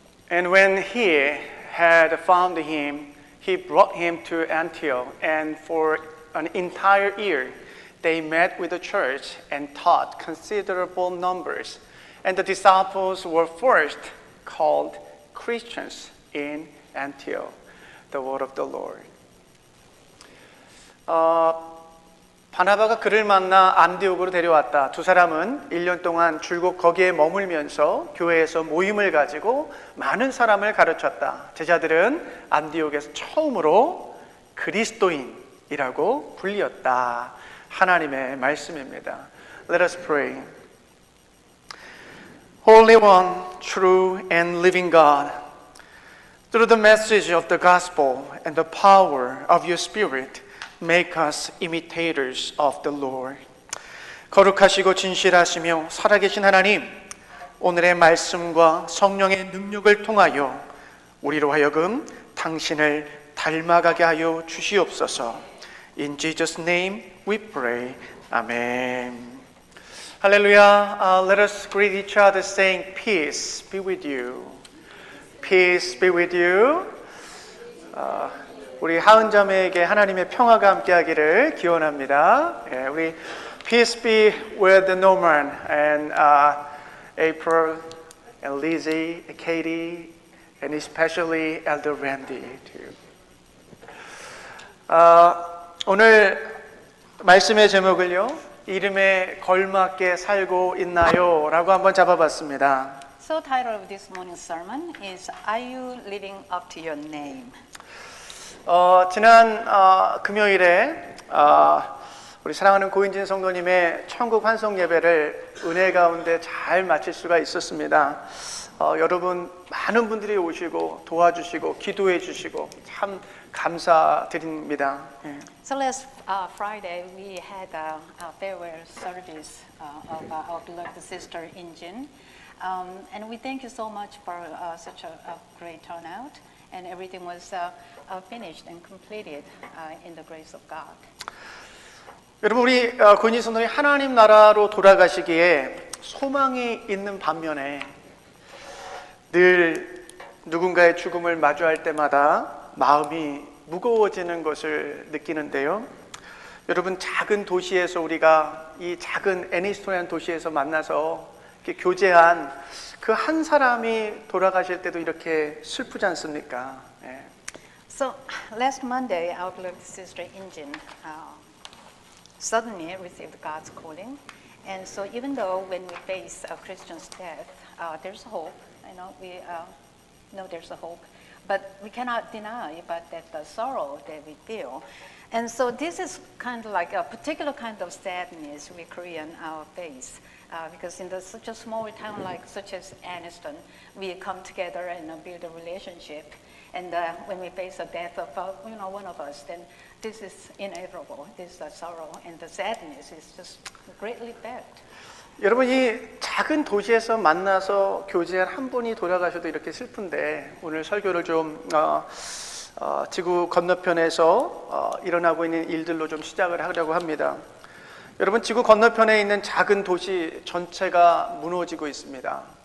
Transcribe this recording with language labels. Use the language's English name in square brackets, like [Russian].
[English] And when he had found him, he brought him to Antioch, and for an entire year they met with the church and taught considerable numbers. And the disciples were first called Christians in Antioch. The word of the Lord. [Korean] 바나바가 그를 만나 안디옥으로 데려왔다. 두 사람은 1년 동안 줄곧 거기에 머물면서 교회에서 모임을 가지고 많은 사람을 가르쳤다. 제자들은 안디옥에서 처음으로 그리스도인이라고 불리었다. 하나님의 말씀입니다. [English] Let us pray. Holy One, true and living God, through the message of the gospel and the power of your Spirit, make us imitators of the Lord. [Korean] 거룩하시고 진실하시며 살아계신 하나님, 오늘의 말씀과 성령의 능력을 통하여 우리로 하여금 당신을 닮아가게 하여 주시옵소서. [English] In Jesus' name we pray. Amen. Hallelujah. Let us greet each other saying, peace be with you. Peace be with you. [Korean] 우리 하은 자매에게 하나님의 평화가 함께하기를 기원합니다. 우리 [English] peace be with Norman and April and Lizzie, Katie, and especially Elder Randy too. [Korean] 오늘 말씀의 제목을요, 이름에 걸맞게 살고 있나요? 라고 한번 잡아봤습니다. [English] So title of this morning's sermon is Are you living up to your name? [Korean] 지난 금요일에 우리 사랑하는 고인진 성도님의 천국 환송 예배를 은혜 가운데 잘 마칠 수가 있었습니다. 여러분 많은 분들이 오시고 도와주시고 기도해 주시고 참 감사드립니다. [English] So last Friday we had a farewell service of our beloved sister Injin. And we thank you so much for such a great turnout. And everything was finished and completed in the grace of God. [Korean] 여러분 우리 고인진 성도님 하나님 나라로 돌아가시기에 소망이 있는 반면에 늘 누군가의 죽음을 마주할 때마다 마음이 무거워지는 것을 느끼는데요. 여러분 작은 도시에서 우리가 이 작은 애니스토리한 도시에서 만나서 이렇게 교제한 그 한 사람이 돌아가실 때도 이렇게 슬프지 않습니까? 예. [English] So last Monday, our beloved sister Injin suddenly received God's calling, and so even though when we face a Christian's death, there's hope. You know, we know there's a hope, but we cannot deny but that the sorrow that we feel. And so this is kind of like a particular kind of sadness we Korean face. Because in such a small town such as Anniston, we come together and build a relationship. And when we face the death of one of us, then this is inevitable. This sorrow and the sadness is just greatly felt. [Korean] 여러분 이 작은 도시에서 만나서 교제한 한 분이 돌아가셔도 이렇게 슬픈데 오늘 설교를 좀 지구 건너편에서 일어나고 있는 일들로 좀 시작을 하려고 합니다. 여러분 지구 건너편에 있는 작은 도시 전체가 무너지고 있습니다.